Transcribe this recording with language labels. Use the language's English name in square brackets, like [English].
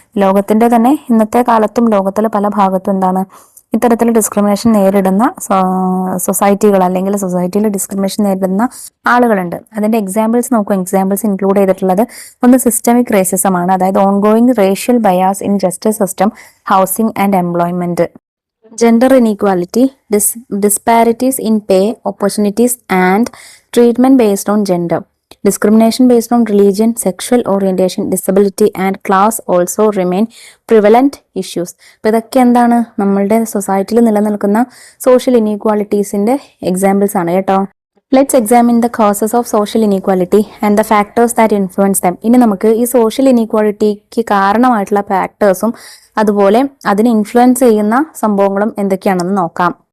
[Malayalam] ലോകത്തിന്റെ തന്നെ ഇന്നത്തെ കാലത്തും ലോകത്തിലെ പല ഭാഗത്തും ഇത്തരത്തിൽ ഡിസ്ക്രിമിനേഷൻ നേരിടുന്ന സൊസൈറ്റികൾ, അല്ലെങ്കിൽ സൊസൈറ്റിയിൽ ഡിസ്ക്രിമിനേഷൻ നേരിടുന്ന ആളുകളുണ്ട്. അതിന്റെ എക്സാമ്പിൾസ് നോക്കൂ. എക്സാമ്പിൾസ് ഇൻക്ലൂഡ് ചെയ്തിട്ടുള്ളത് ഒന്ന് സിസ്റ്റമിക് റേസിസം ആണ്, അതായത് [English] Ongoing racial bias in justice system, housing and employment. Gender inequality, disparities in pay, opportunities and treatment based on gender. Discrimination based on religion, sexual orientation, disability and class also remain prevalent issues. [Malayalam] അപ്പോൾ ഇതൊക്കെ എന്താണ് നമ്മളുടെ സൊസൈറ്റിയിൽ നിലനിൽക്കുന്ന social ഇനീക്വാളിറ്റീസിന്റെ examples ആണ് കേട്ടോ. [English] Let's examine the causes of social inequality and the factors that influence them. [Malayalam] ഇനി നമുക്ക് ഈ സോഷ്യൽ ഇനീക്വാലിറ്റിക്ക് കാരണമായിട്ടുള്ള ഫാക്ടേഴ്സും അതുപോലെ അതിനെ ഇൻഫ്ലുവൻസ് ചെയ്യുന്ന സംഭവങ്ങളും എന്തൊക്കെയാണെന്ന് നോക്കാം.